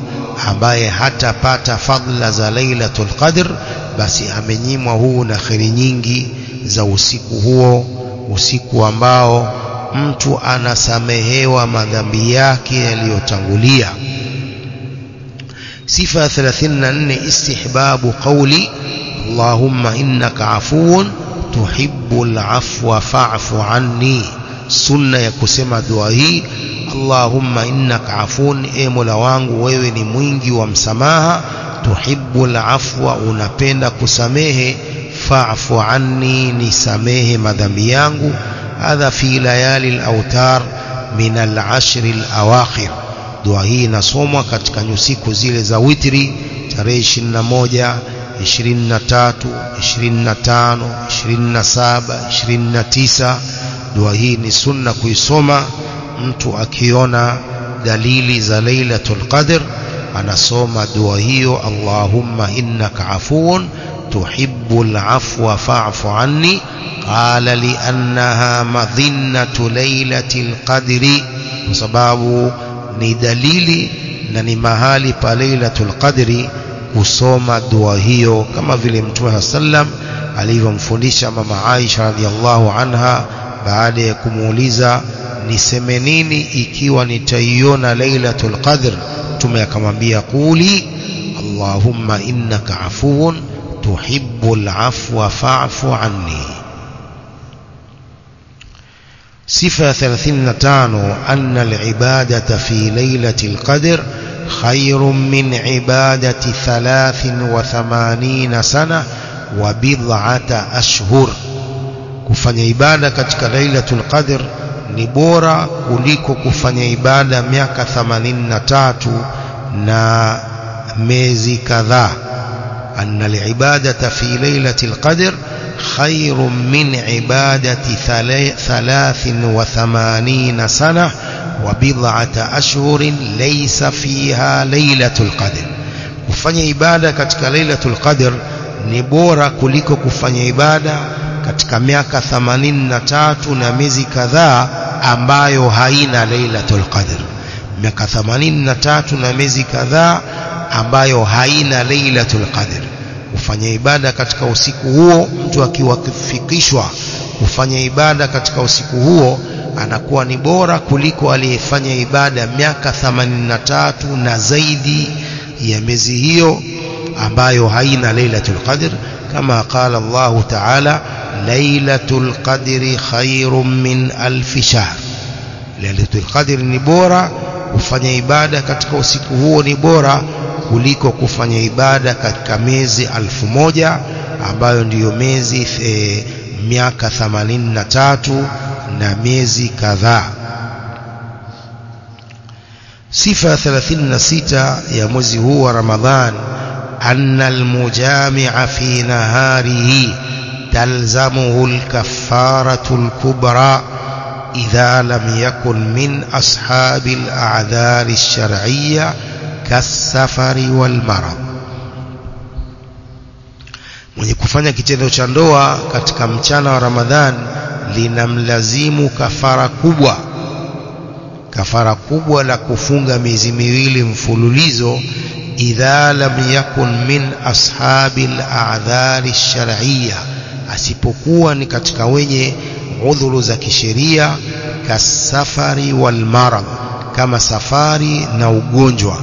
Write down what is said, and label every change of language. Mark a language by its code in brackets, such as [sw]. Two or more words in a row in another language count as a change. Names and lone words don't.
[sw] Ambaye hatapata fadla za lailatul qadr basi amenyimwa huu na khairi nyingi za usiku huo, usiku ambao mtu anasamehewa madhambi yake yaliyotangulia. Sifa 34, [ar] استحباب قول اللهم إنك عفو تحب العفو فاعف عني. [sw] Sunna ya kusema dua hii, [ar] اللهم إنك عفو, [sw] e Mola wangu wewe ni mwingi wa msamaha, [ar] تحب العفو, [sw] unapenda kusamehe, [ar] فاعف عني, [sw] nisamehe madhambi yangu. [ar] هذا في ليالي الأوتار من العشر الأواخر. [sw] Dua hii inasomwa katika nyusiku zile za witri, tarehe 21, 23, 25, 27, 29. Dua hii ni sunna kuisoma mtu akiona dalili za lailatul qadr, anasoma dua hiyo, [ar] اللهم إنك عفو تحب العفو فاعف عني. قال لأنها مظنة ليلة القدر, [sw] kwa sababu ni dalili na ni mahali pa lailatul qadri kusoma dua hiyo, kama vile Mtume sallam alivyomfundisha mama Aisha [ar] رضي الله عنها [sw] baada ya kumuuliza niseme nini ikiwa nitaiona lailatul qadr. Mtume akamwambia [ar] قل اللهم إنك عفو تحب العفو فاعف عني. Sifa 35, أن العبادة في ليلة القدر خير من عبادة 83 سنة وبضعة أشهر. [sw] Kufanya ibada katika lailatul qadr ni bora kuliko kufanya ibada miaka 83 na miezi kadhaa. [ar] أن العبادة في ليلة القدر خير من عبادة 83 سنة وبضعة أشهر ليس فيها ليلة القدر. [sw] Kufanya ibada katika lailatul qadr ni bora kuliko kufanya ibada katika miaka 83 na miezi kadhaa ambayo haina lailatul qadr. Miaka 83 na miezi kadhaa ambayo haina lailatul qadr. Kufanya ibada katika usiku huo, mtu akiwafikishwa kufanya ibada katika usiku huo anakuwa ni bora kuliko aliyefanya ibada miaka 83 na zaidi ya miezi hiyo ambayo haina lailatul qadr. [ar] Kama قال الله تعالى ليلة القدر خير من ألف شهر. [sw] Lailatul qadr ni bora, kufanya ibada katika usiku huo ni bora kuliko kufanya ibada katika miezi 1000 ambayo ndiyo miezi miaka 83 na miezi kadhaa. Sifa 36 ya mwezi huu wa Ramadhan, [ar] أن المجامع في نهاره تلزمه الكفارة الكبرى إذا لم يكن من أصحاب الأعذار الشرعية كالسفر والمرض. [sw] Mwenye kufanya kitendo cha ndoa katika mchana wa Ramadhan linamlazimu kafara kubwa, kafara kubwa la kufunga miezi miwili mfululizo, [ar] إذا لم يكن من أصحاب الأعذار الشرعية, [sw] asipokuwa ni katika wenye udhuru za kisheria, [ar] كالسفر والمرض, [sw] kama safari na ugonjwa.